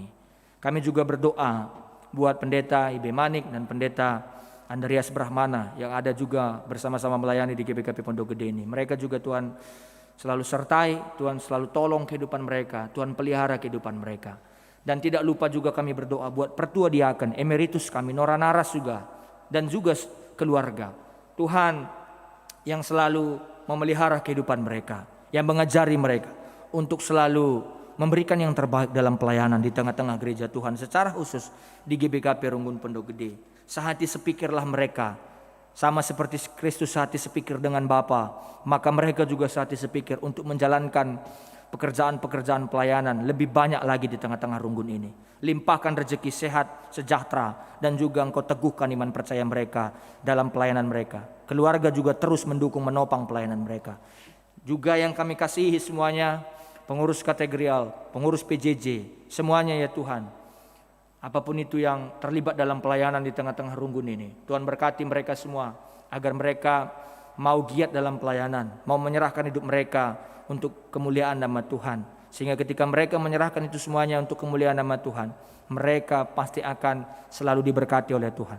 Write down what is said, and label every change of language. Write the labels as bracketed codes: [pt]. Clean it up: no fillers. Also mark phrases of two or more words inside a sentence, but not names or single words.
[id] Kami juga berdoa buat pendeta Ibe Manik dan pendeta Andreas Brahmana yang ada juga bersama-sama melayani di GBKP Pondok Gede ini. Mereka juga Tuhan selalu sertai, Tuhan selalu tolong kehidupan mereka, Tuhan pelihara kehidupan mereka. Dan tidak lupa juga kami berdoa buat pertua diaken, emeritus kami, Nora Naras juga, dan juga keluarga. Tuhan yang selalu memelihara kehidupan mereka, yang mengajari mereka untuk selalu memberikan yang terbaik dalam pelayanan di tengah-tengah gereja Tuhan, secara khusus di GBKP Runggun Pondok Gede. Sehati sepikirlah mereka, sama seperti Kristus sehati sepikir dengan Bapa, maka mereka juga sehati sepikir untuk menjalankan pekerjaan-pekerjaan pelayanan lebih banyak lagi di tengah-tengah Runggun ini. Limpahkan rezeki, sehat, sejahtera, dan juga Engkau teguhkan iman percaya mereka dalam pelayanan mereka. Keluarga juga terus mendukung, menopang pelayanan mereka. Juga yang kami kasihi semuanya, pengurus kategorial, pengurus PJJ, semuanya ya Tuhan. Apapun itu yang terlibat dalam pelayanan di tengah-tengah Runggun ini, Tuhan berkati mereka semua, agar mereka mau giat dalam pelayanan, mau menyerahkan hidup mereka untuk kemuliaan nama Tuhan. Sehingga ketika mereka menyerahkan itu semuanya untuk kemuliaan nama Tuhan, mereka pasti akan selalu diberkati oleh Tuhan.